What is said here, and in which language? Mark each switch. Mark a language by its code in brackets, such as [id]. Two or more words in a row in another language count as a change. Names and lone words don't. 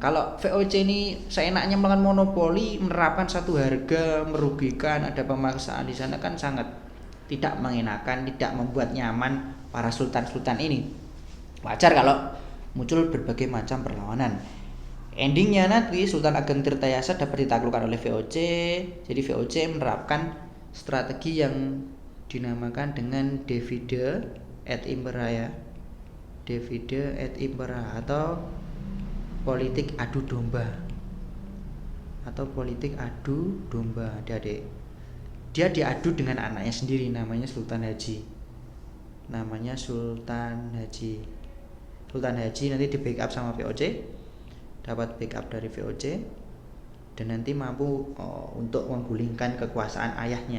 [id] Kalau VOC ini seenaknya melakukan monopoli, menerapkan satu harga, merugikan, ada pemaksaan di sana, kan sangat tidak mengenakan, tidak membuat nyaman para sultan-sultan ini. Wajar kalau muncul berbagai macam perlawanan. Endingnya nanti Sultan Ageng Tirtayasa dapat ditaklukkan oleh VOC. Jadi VOC menerapkan strategi yang dinamakan dengan [la] divide et impera [id] ya. [la] Divide et impera [id] atau politik adu domba. Adik-adik. Dia diadu dengan anaknya sendiri, namanya Sultan Haji. Sultan Haji nanti di backup sama VOC, dapat backup dari VOC, dan nanti mampu untuk menggulingkan kekuasaan ayahnya.